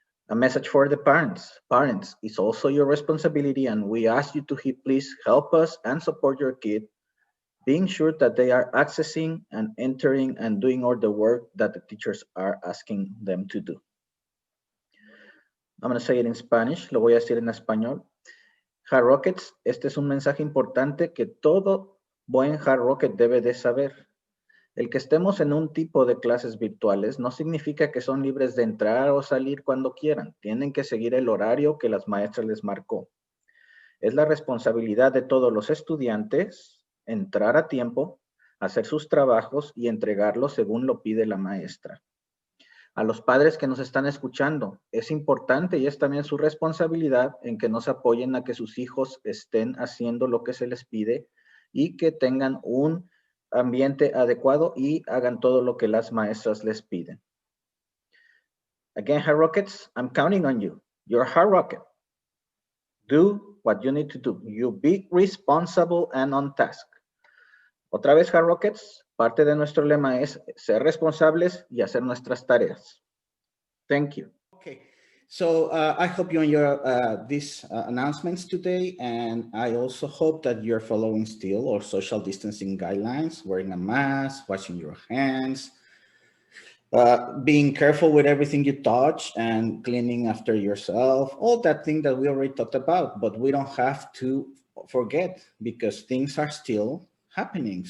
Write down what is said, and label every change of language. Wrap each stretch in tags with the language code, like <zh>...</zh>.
<en>A message for the parents. Parents, it's also your responsibility, and we ask you to please help us and support your kid being sure that they are accessing and entering and doing all the work that the teachers are asking them to do. I'm going to say it in Spanish,</en> <es>lo voy a decir en español. Hard Rockets, este es un mensaje importante que todo buen Hard Rocket debe de saber. El que estemos en un tipo de clases virtuales no significa que son libres de entrar o salir cuando quieran. Tienen que seguir el horario que las maestras les marcó. Es la responsabilidad de todos los estudiantes entrar a tiempo, hacer sus trabajos y entregarlos según lo pide la maestra. A los padres que nos están escuchando, es importante y es también su responsabilidad en que nos apoyen a que sus hijos estén haciendo lo que se les pide y que tengan un ambiente adecuado y hagan todo lo que las maestras les piden.</es> <en>Again, Hard Rockets, I'm counting on you. You're a Hard Rocket. Do what you need to do. You be responsible and on task.</en> <es>Otra vez, Hard Rockets, parte de nuestro lema es ser responsables y hacer nuestras tareas.</es> <en>Thank you. Okay, so I hope you enjoy these announcements today, and I also hope that you're following still our social distancing guidelines, wearing a mask, washing your hands, being careful with everything you touch and cleaning after yourself, all that thing that we already talked about, but we don't have to forget because things are still happening.</en>